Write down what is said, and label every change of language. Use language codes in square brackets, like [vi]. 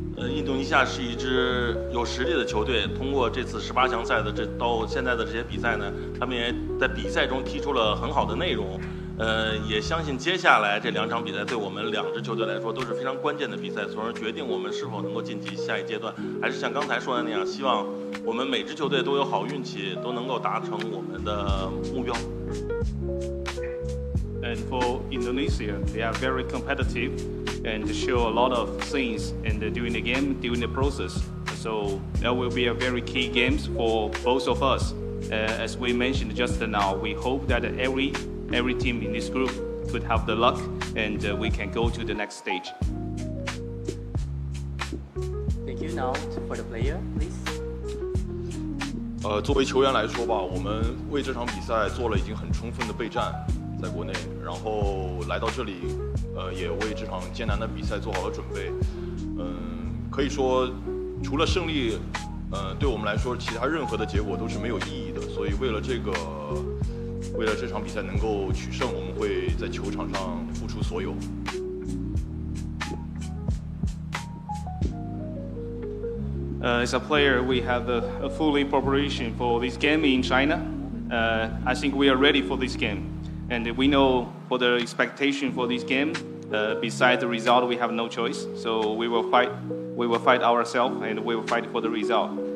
[zh] 印度尼西亚是一支有实力的球队，通过这次18强赛的到现在的这些比赛呢，他们也在比赛中踢出了很好的内容。也相信接下来这2场比赛对我们2支球队来说都是非常关键的比赛，从而决定我们是否能够晋级下一阶段。还是像刚才说的那样，希望我们每支球队都有好运气，都能够达成我们的目标。 [en] And for Indonesia, they are very competitive and show a lot of things and during the game, during the process. So that will be a very key games for both of us. As we mentioned just now, we hope that every team in this group could have the luck and we can go to the next stage. Thank you. Now for the player, please. [zh] 作为球员来说吧，我们为这场比赛做了已经很充分的备战，在国内，然后来到这里，也为这场艰难的比赛做好了准备。可以说，除了胜利，对我们来说，其他任何的结果都是没有意义的。所以为了这场比赛能够取胜，我们会在球场上付出所有。 [en] As a player, we have a fully preparation for this game in China. I think we are ready for this game. And we know for the expectation for this game, besides the result, we have no choice. So we will fight ourselves and we will fight for the result.